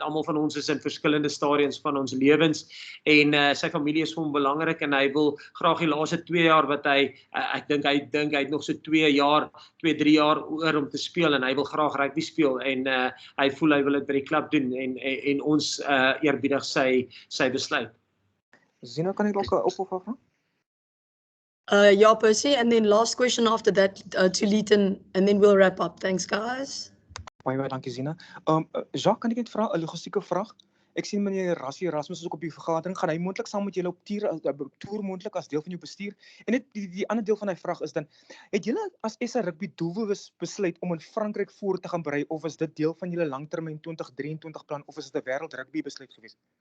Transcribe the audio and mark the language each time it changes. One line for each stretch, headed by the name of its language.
Afrikaans: Almal van ons is in verskillende stadiums van ons lewens en sy familie is vir hom belangrik en hy wil graag die laaste 2 jaar wat hy dink hy het nog so 2-3 jaar oor om te speel en hy wil graag rugby speel en hy voel hy wil dit by die klub doen en ons eerbiedig sy besluit. Zina, kan ek dalk 'n opvolg vra?
English: Yeah, Percy, and then last question after that to Leighton, and then we'll wrap up. Thanks, guys.
Afrikaans: Baie dankie, Zina. Jacques, kan ek net vra 'n logistieke vraag? Ek sien meneer Rassie Erasmus is ook op die vergadering. Gaan hy moontlik saam met julle op toer moontlik as deel van jou bestuur? En net die ander deel van die vraag is dan, het julle as SA Rugby doelbewus besluit om in Frankryk voor te gaan berei of is dit deel van julle langtermyn 2023 plan of is dit 'n wêreld rugby besluit geweest?